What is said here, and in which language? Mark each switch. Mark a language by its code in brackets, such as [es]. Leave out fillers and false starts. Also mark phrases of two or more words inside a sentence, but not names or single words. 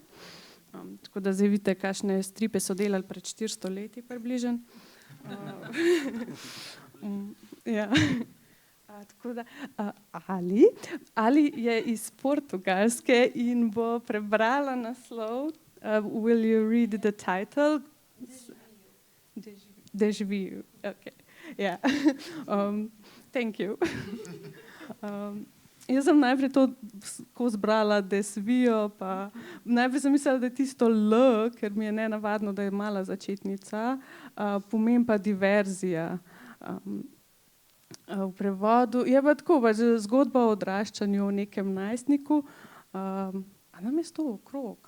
[sl] Tako da zdaj vidite, kakšne stripe so delali pred 400 leti približno. Ja. Tako da, Ali je iz Portugalske in bo prebrala naslov. [en] Will you read the title? Deja-vu. Okay. Yeah. Thank you. [sl] Jaz sem najprej to zbrala desvijo, pa najprej sem mislila, da je tisto L, ker mi je nenavadno, da je mala začetnica, pomeni pa diverzija. V prevodu je pa tako, pač zgodba o odraščanju o nekem najstniku, a nam je to okrog?